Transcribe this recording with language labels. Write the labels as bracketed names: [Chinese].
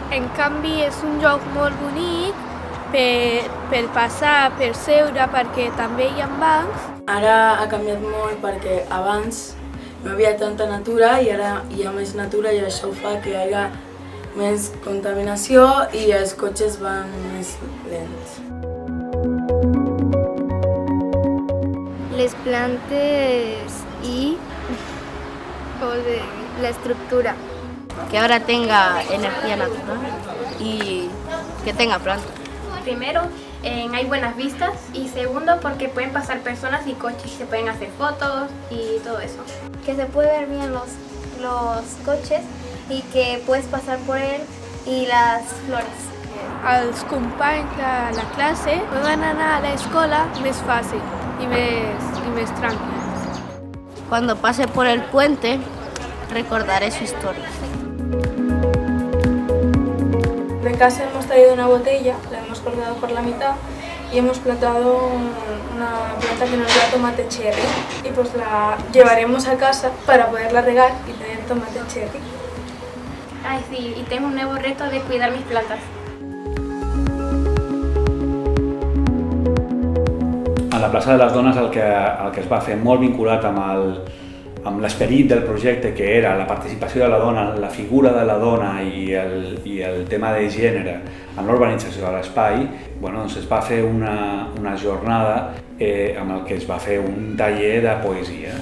[Catalan] En canvi, és un lloc molt bonic per passar, per seure, perquè també hi ha bancs. Ara ha canviat molt perquè abans no hi havia tanta natura i ara hi ha més natura i això fa que hi hagi més contaminació i els cotxes van més lents. [Spanish] Les plantes y la estructura. Que ahora tenga energía natural y que tenga plantas. Primero, hay buenas vistas y segundo, porque pueden pasar personas y coches y se pueden hacer fotos y todo eso. Que se puede ver bien los coches y que puedes pasar por él y las flores. [Catalan] Els companys de la classe poden anar a l'escola més fàcil y més tranquilos. [Spanish] Cuando pase por el puente, recordaré su historia. De casa hemos traído una botella, la hemos cortado por la mitad y hemos plantado una planta que nos da tomate cherry y pues la llevaremos a casa para poderla regar y tener tomate cherry. Ay, sí, y tengo un nuevo reto de cuidar mis plantas. [Catalan] la plaça de les Dones el que es va fer molt vinculat amb l'esperit del projecte, que era la participació de la dona, la figura de la dona i el tema de gènere en l'urbanització de l'espai, doncs es va fer una jornada amb el que es va fer un taller de poesia.